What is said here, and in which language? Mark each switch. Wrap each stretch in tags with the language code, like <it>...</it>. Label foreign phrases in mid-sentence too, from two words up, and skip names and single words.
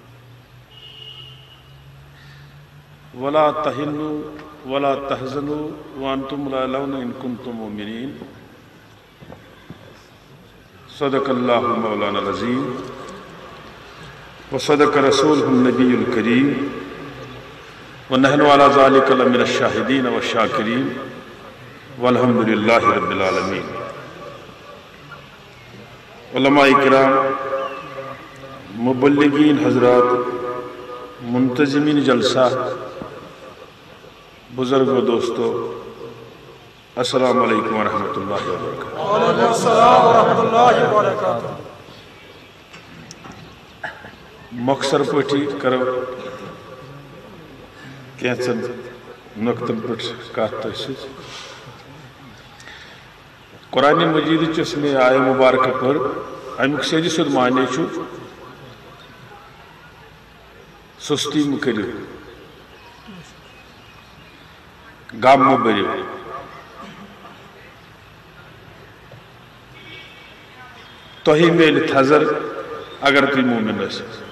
<ar>ولا تہنوا ولا تحزنوا وانتم الاعلون ان کنتم مؤمنین. صدق اللہ مولانا العظیم وصدق رسولہ النبی الکریم ونحن علی ذلک لمن الشاہدین والشاکرین والحمد للہ رب العالمین.</ar> <ur>علماء کرام، مبلغین حضرات، منتظمین جلسہ، بزرگ و دوستو،</ur> <ar>السلام علیکم ورحمۃ اللہ وبرکاتہ. وعلیکم السلام ورحمۃ اللہ وبرکاتہ.</ar> <ks>مختصر پٲٹھی کرو کینٛژن نقطن پٮ۪ٹھ کتھ تۄہہِ سۭتۍ. قرآن مجید چس میں آئے مبارکہ پر امیک سیدی سود معنی چھُ سستی مہٕ کٔرِو، غم مہٕ بٔرِو. تۄہہِ میلہِ تھزر اگر تُہۍ مومن ٲسِو.</ks>